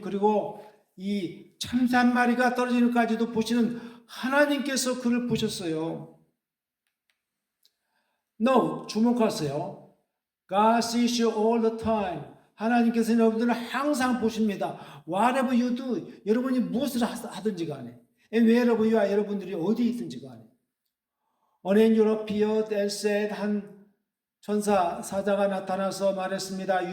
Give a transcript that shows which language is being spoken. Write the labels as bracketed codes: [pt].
[ko] 그리고 이 참새 한 마리가 떨어지는 것까지도 보시는 하나님께서 그를 보셨어요. [en] No, [ko] 주목하세요. [en] God sees you all the time. [ko] 하나님께서 여러분들을 항상 보십니다. [en] Whatever you do, [ko] 여러분이 무엇을 하든지 간에, [en] and wherever you are, [ko] 여러분들이 어디 있든지 간에. [en] An angel appeared and said, [ko] 한 천사 사자가 나타나서 말했습니다.